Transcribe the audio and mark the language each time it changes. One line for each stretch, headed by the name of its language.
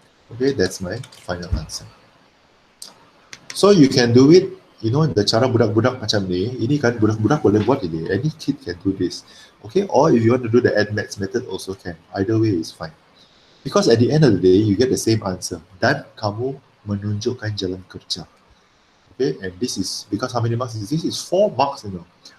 English: Okay, that's my final answer. So you can do it, you know, the cara budak-budak macam ni,
Malay: ini kan budak-budak boleh buat ini,
English: any kid can do this. Okay, or if you want to do the AdMaths method also can, either way is fine. Because at the end of the day, you get the same answer.
Malay: Dan kamu menunjukkan jalan kerja.
English: Okay, and this is, because how many marks is this? This is 4 marks, you know.